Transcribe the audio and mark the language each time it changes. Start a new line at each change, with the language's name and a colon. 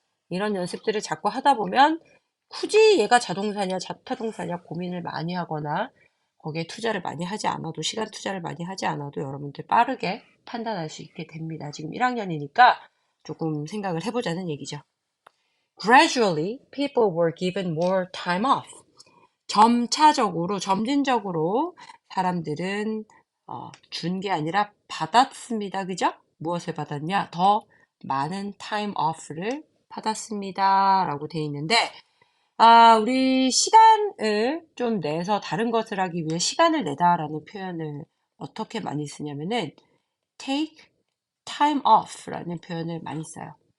Korean: 이런 연습들을 자꾸 하다 보면 굳이 얘가 자동사냐 타동사냐 고민을 많이 하거나 거기에 투자를 많이 하지 않아도 시간 투자를 많이 하지 않아도 여러분들 빠르게 판단할 수 있게 됩니다. 지금 1학년이니까 조금 생각을 해보자는 얘기죠.
English: Gradually, people were given more time off.
Korean: 점차적으로, 점진적으로 사람들은 준 게 아니라 받았습니다. 그죠? 무엇을 받았냐? 더 많은 time off를 받았습니다. 라고 돼 있는데 우리 시간을 좀 내서 다른 것을 하기 위해 시간을 내다라는 표현을 어떻게 많이 쓰냐면은 take time off라는 표현을 많이 써요.